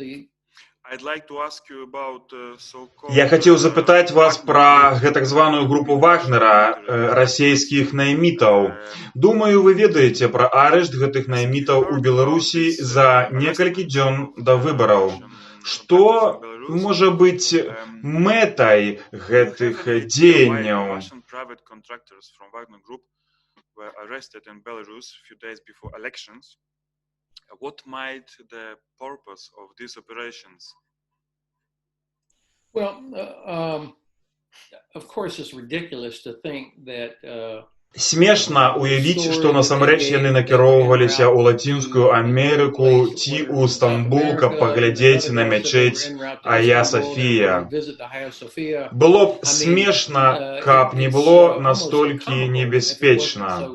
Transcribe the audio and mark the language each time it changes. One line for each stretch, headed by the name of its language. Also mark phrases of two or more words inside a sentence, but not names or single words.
Belarusian: Я хацеў запытаць вас пра гэтак званую групу Вагнера, расійскіх наймітаў. Думаю, вы ведаеце пра арышт гэтых наймітаў у Беларусі за некалькі дзён да выбараў. Што можа быць мэтай гэтых дзеянняў?
English: What might the purpose of these operations? Of course, it's ridiculous to think that.
Belarusian: Смешна уявіць, што насамрэч яны накіроўваліся ў Лацінскую Амерыку ці ў Стамбул, каб паглядзець на мячэць Ая Софія. Было б смешна, каб не было настолькі небяспечна.